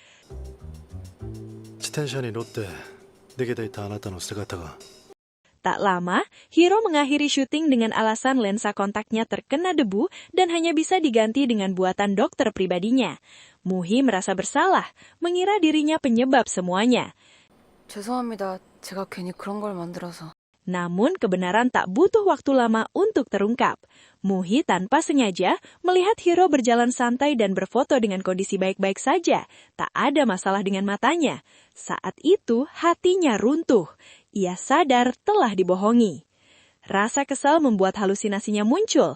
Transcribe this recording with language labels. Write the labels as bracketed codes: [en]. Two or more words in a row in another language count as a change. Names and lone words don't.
[id] Tak lama, Hiro mengakhiri syuting dengan alasan lensa kontaknya terkena debu dan hanya bisa diganti dengan buatan dokter pribadinya. Moo-hee merasa bersalah, mengira dirinya penyebab semuanya. [ko] 죄송합니다. 제가 괜히 그런 걸 만들어서. [id] Namun kebenaran tak butuh waktu lama untuk terungkap. Moo-hee tanpa sengaja melihat Hiro berjalan santai dan berfoto dengan kondisi baik-baik saja. Tak ada masalah dengan matanya. Saat itu hatinya runtuh. Ia sadar telah dibohongi. Rasa kesal membuat halusinasinya muncul.